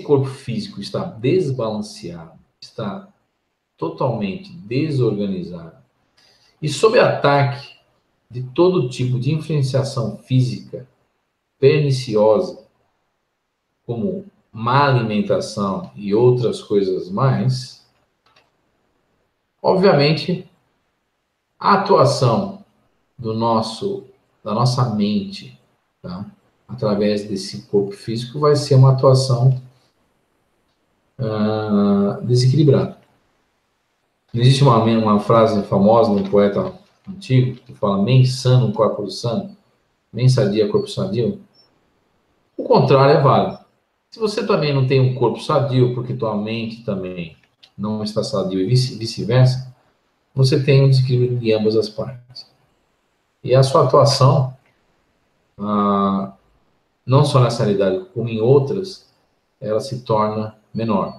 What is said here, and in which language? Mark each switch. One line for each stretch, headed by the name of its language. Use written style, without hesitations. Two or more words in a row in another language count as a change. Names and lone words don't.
Portuguese: corpo físico está desbalanceado, está totalmente desorganizado e sob ataque de todo tipo de influenciação física perniciosa, como má alimentação e outras coisas mais, obviamente, a atuação da nossa mente, tá? Através desse corpo físico, vai ser uma atuação desequilibrada. Existe uma frase famosa de um poeta antigo que fala
Latin: mens sanum corpore sano,
Portuguese: mens sadia corpore sadio. O contrário é válido. Se você também não tem um corpo sadio, porque tua mente também não está sadio e vice-versa, você tem um desequilíbrio de ambas as partes. E a sua atuação, não só nessa realidade, como em outras, ela se torna menor.